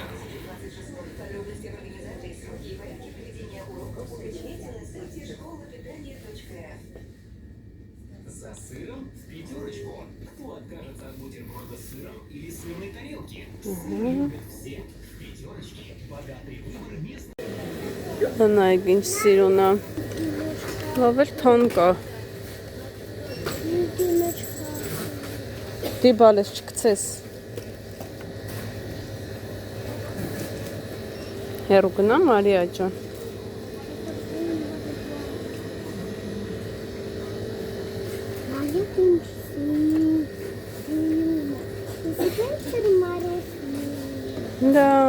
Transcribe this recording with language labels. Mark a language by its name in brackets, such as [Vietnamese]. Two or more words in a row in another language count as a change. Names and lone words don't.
[Russian] За сыром в пятерочку. Кто откажется от бутерброда с сыром или сырной тарелки? Любят все. В пятерочке богатый выбор мест. [Armenian] Նայեք ինչ սիրուն է։ Լավ էլ թան կա։ Դիբալես չկցես։ Հեռու գնա Մարիա ջան։ Да.